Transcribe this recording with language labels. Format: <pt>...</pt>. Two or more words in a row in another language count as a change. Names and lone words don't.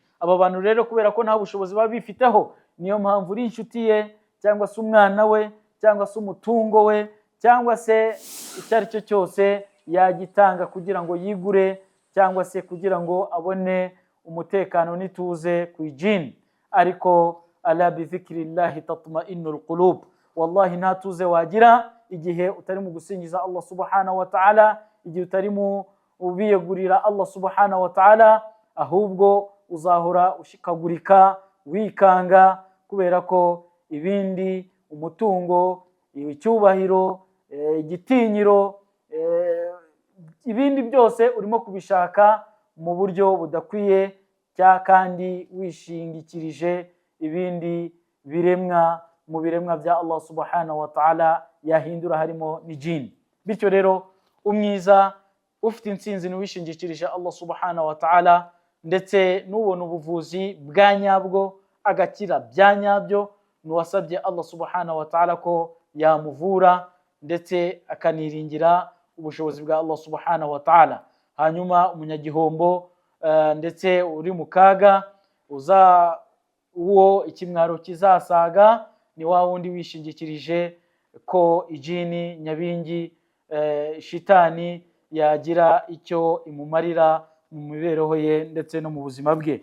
<rw>Aba bantu rero kubera ko nta bushobozi baba bifiteho, niyo mpamvu uri inshuti ye cyangwa se umwana we cyangwa se umutungo we cyangwa se icyo ari cyo cyose yagitanga kugira ngo yigure cyangwa se kugira ngo abone umutekano n'ituze ku ijini. Ariko</rw> <ar>ألا بذكر الله تطمئن القلوب,</ar> <rw>wallahi nta tuze wagira igihe utari mu gusingiza</rw> <ar>الله سبحانه وتعالى,</ar> <rw>igihe utari mu ubiyegurira</rw> <ar>الله سبحانه وتعالى,</ar> <rw>ahubwo uzahora ushikagurika wikanga, kubera ko ibindi, umutungo, icyubahiro, igitinyiro, ibindi byose urimo kubishaka mu buryo budakwiye kandi wishingikirije ibindi biremwa mu biremwa bya</rw> <ar>الله سبحانه وتعالى</ar> <rw>yahindura harimo n'ijini. Bityo rero umwiza ufite intsinzi n'uwishingikirije</rw> <ar>الله سبحانه وتعالى,</ar> <rw>ndetse n'ubona ubuvuzi bwa nyabwo agakira bya nyabyo, n'uwasabye</rw> <ar>الله سبحانه وتعالى</ar> <rw>ko yamuvura ndetse akaniringira ubushobozi bwa</rw> <ar>الله سبحانه وتعالى.</ar> <rw>Hanyuma umunyagihombo ndetse uri mu kaga, uwo ikimwaro kizasaga ni wa wundi wishingikirije ko ijini nyabingi shitani yagira icyo imumarira mu mibereho ye ndetse no mu buzima bwe.</rw>